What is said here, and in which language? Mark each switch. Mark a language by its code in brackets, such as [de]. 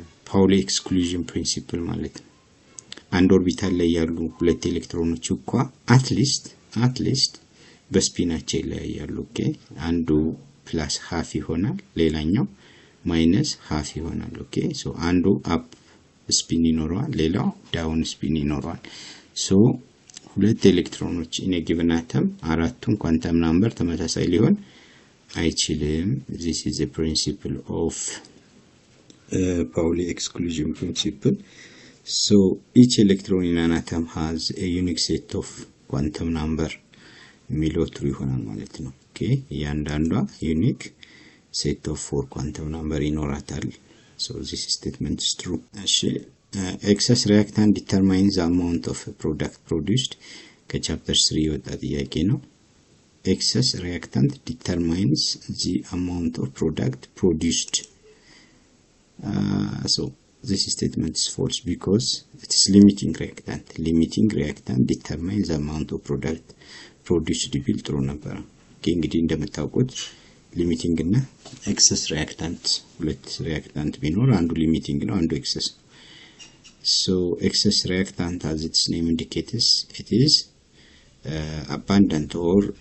[am] ፓውሊ ኤክስክሉዥን ፕሪንሲፕል ማለት ነው። አንድ ኦርቢታል ላይ ያሉ ሁለት ኤሌክትሮኖች እንኳ አትሊስት በስፒናቸው ይለያያሉ። ኦኬ አንዱ ፕላስ ሃፍ ይሆናል፣ ሌላኛው ማይነስ ሃፍ ይሆናል። ኦኬ ሶ አንዱ አፕ ስፒን ይኖረዋል፣ ሌላው ዳውን ስፒን ይኖረዋል። ሶ ሁለት ኤሌክትሮኖች ኢን ኤ ጊቨን አተም አራቱም ኳንተም ናምበር ተመሳሳይ ሊሆን አይችልም። [en] this is a principle of Pauli exclusion principle. So each electron in an atom has a unique set of quantum number [am] የሚለው ትሩ ይሆናል ማለት ነው። ኦኬ እያንዳንዷ ዩኒክ ሴት ኦፍ 4 ኳንተም ናምበር ይኖራታል። [en] so this statement is true. እሺ excess reactant determines the amount of product produced [am] ከቻፕተር 3 የወጣ ጥያቄ ነው። [en] excess reactant determines the amount of product produced. So this statement is false because it is limiting reactant. Limiting reactant determines the amount of product produced [am] ቢል ጥሩ ነበር። እንግዲህ እንደምታውቁት ሊሚቲንግ እና ኤክሰስ ሪአክታንት ሁለት ሪአክታንት ቢኖር አንዱ ሊሚቲንግ ነው፣ አንዱ ኤክሰስ። [en] so excess reactant as its name indicates it is abundant or